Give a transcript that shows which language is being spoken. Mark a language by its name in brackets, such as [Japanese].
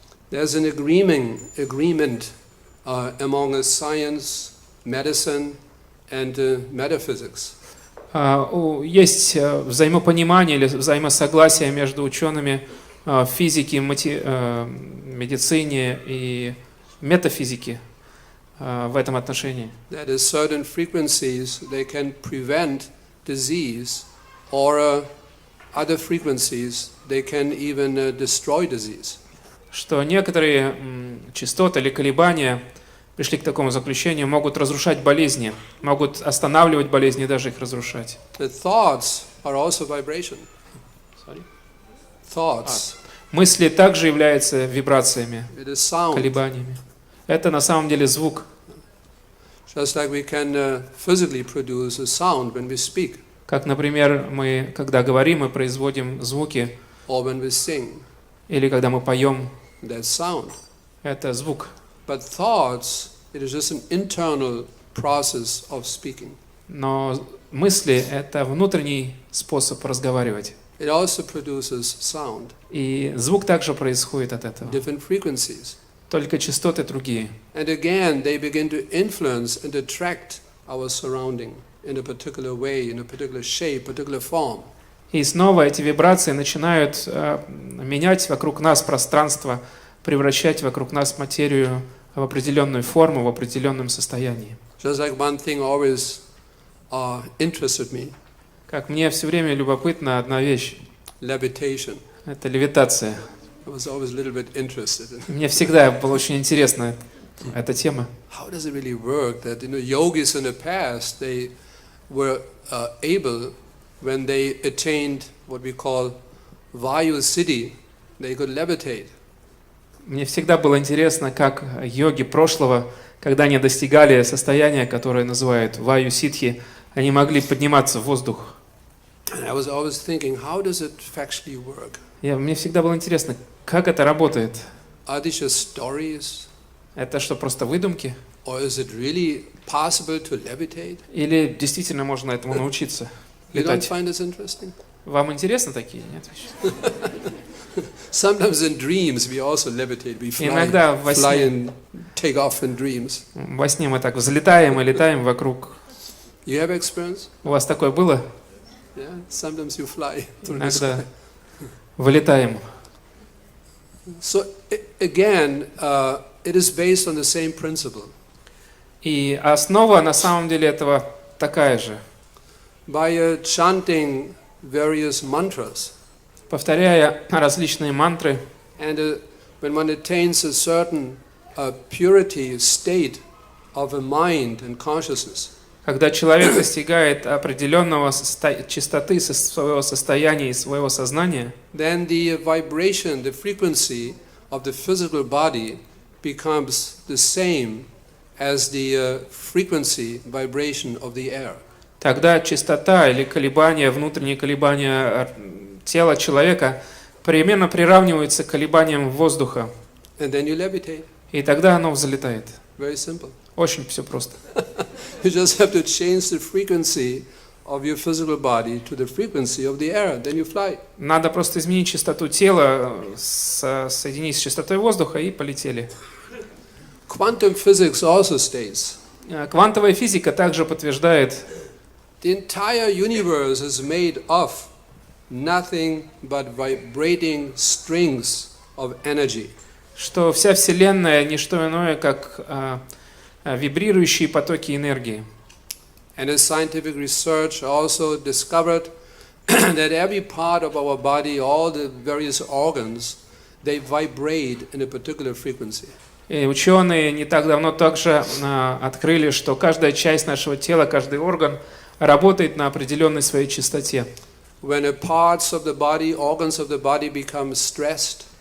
[English] There's an agreement among science, medicine, and metaphysics. [Russian] Есть взаимопонимание или взаимосогласие между учеными физики, медицине и метафизики в этом отношении. [English] That is, certain frequencies they can prevent disease, or other frequencies they can even destroy disease. [Russian] Что некоторые частоты или колебания пришли к такому заключению, могут разрушать болезни, могут останавливать болезни и даже их разрушать. [English] The thoughts are also vibration. Thoughts. [Russian] Мысли также являются вибрациями, [English] It is sound. [Russian] колебаниями. Это на самом деле звук. [English] Just like we can physically produce a sound when we speak, [Russian] Как, например, мы, когда говорим, мы производим звуки, [English] or when we sing. [Russian] или когда мы поем, [English] That's sound. [Russian] это звук. [English] But thoughts, it is just an internal process of speaking. [Russian] Но мысли – это внутренний способ разговаривать. [English] It also produces sound, [Russian] И звук также происходит от этого. [English] different frequencies. [Russian] Только частоты другие. [English] And again, they begin to influence and attract our surrounding in a particular way, in a particular shape, particular form. [Russian] И снова эти вибрации начинают менять вокруг нас пространство, превращать вокруг нас материю в определенную форму, в определенном состоянии. [English] Just like one thing always interested me, [Russian] Как мне все время любопытна одна вещь [English] levitation. [Russian] – это левитация. [English] I was always a little bit interested in [Russian] Мне всегда было очень интересна эта тема. [English] how does it really work that yogis in the past, they were able, when they attained what we call Vayu Siddhi, they could levitate. [Russian] Мне всегда было интересно, как йоги прошлого, когда они достигали состояния, которое называют ваю-ситхи, они могли подниматься в воздух. [English] And I was always thinking, how does it factually work? [Russian] Мне всегда было интересно, как это работает. [English] Are these just stories? [Russian] Это что, просто выдумки? [English] Or is it really possible to levitate? [Russian] Или действительно можно этому научиться? [English] You don't [Russian] Летать. [English] find this interesting? [Russian] Вам интересно такие? Нет? [English] Sometimes in dreams we also levitate. We [Russian] Иногда во [English] fly [Russian] сне, [English] and take off in dreams. [Russian] во сне мы так взлетаем и летаем вокруг. [English] You have experience? [Russian] У вас такое было? [English] Yeah. Sometimes you fly through the [Russian] Иногда [English] sky. [Russian] вылетаем. [English] So again, it is based on the same principle. [Russian] И основа на самом деле этого такая же. [English] By chanting various mantras, [Russian] Повторяя различные мантры, [English] and when one attains a certain purity state of a mind and consciousness, [Russian] когда человек достигает определенного чистоты своего состояния и своего сознания, [English] then the vibration, the frequency of the physical body becomes the same as the frequency, vibration of the air. [Russian] тогда частота или колебания, внутренние колебания тела человека примерно приравниваются к колебаниям воздуха. [English] And then you levitate. [Russian] И тогда оно взлетает. [English] Very simple. [Russian] Очень все просто. [English] You just have to change the frequency of your physical body to the frequency of the air, then you fly. [Russian] Надо просто изменить частоту тела, соединить с частотой воздуха и полетели. [English] Quantum physics also states [Russian] Квантовая физика также подтверждает, [English] the entire universe is made of nothing but vibrating strings of energy. [Russian] что вся Вселенная не что иное, как вибрирующие потоки энергии. [English] And as scientific research also discovered that every part of our body, all the various organs, they vibrate in a particular frequency. [Russian] И ученые не так давно также открыли, что каждая часть нашего тела, каждый орган работает на определенной своей частоте. [English] When a parts of the body, organs of the body become stressed,